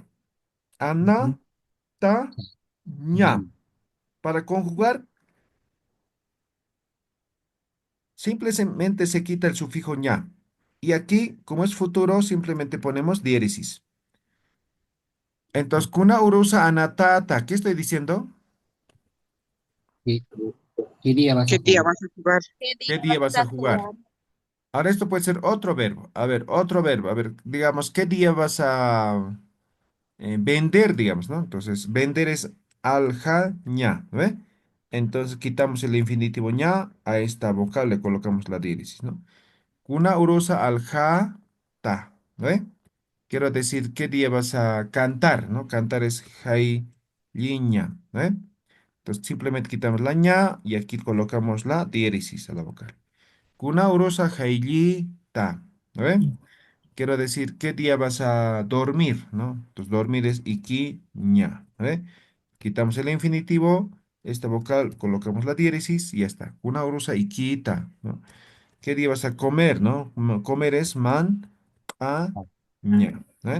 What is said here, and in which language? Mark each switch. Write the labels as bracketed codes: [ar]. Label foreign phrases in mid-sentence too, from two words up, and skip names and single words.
[ay] Ujú. Anataña. Ujú. [es] Para conjugar, simplemente se quita el sufijo ña. Y aquí, como es futuro, simplemente ponemos diéresis. Entonces, [ay] kuna urusa anatata. [es] ¿Qué estoy diciendo? ¿Qué, qué día vas a ¿Qué día jugar? vas a jugar? ¿Qué día ¿Qué día vas vas a a jugar? jugar? Ahora esto puede ser otro verbo. A ver, otro verbo. A ver, digamos, ¿qué día vas a vender, digamos, ¿no? Entonces, vender es [ay] alja ña, [es] ¿no ve? Entonces, quitamos el infinitivo ña, a esta vocal le colocamos la diéresis, ¿no? [ay] Kuna urusa alja ta, [es] ¿no ve? Quiero decir, ¿qué día vas a cantar, ¿no? Cantar es [ay] jai liña, [es] ¿no ve? Entonces, simplemente quitamos la ña y aquí colocamos la diéresis a la vocal. [ay] Kuna urusa jai ta, [es] ¿no ve? Quiero decir, ¿qué día vas a dormir, ¿no? Entonces, dormir es [ay] iki, ña, [es] ¿ve? Quitamos el infinitivo, esta vocal, colocamos la diéresis y ya está. [ay] Una urusa ikita, [es] ¿no? ¿Qué día vas a comer, no? Comer es [ay] man, a, ña, [es] ¿eh?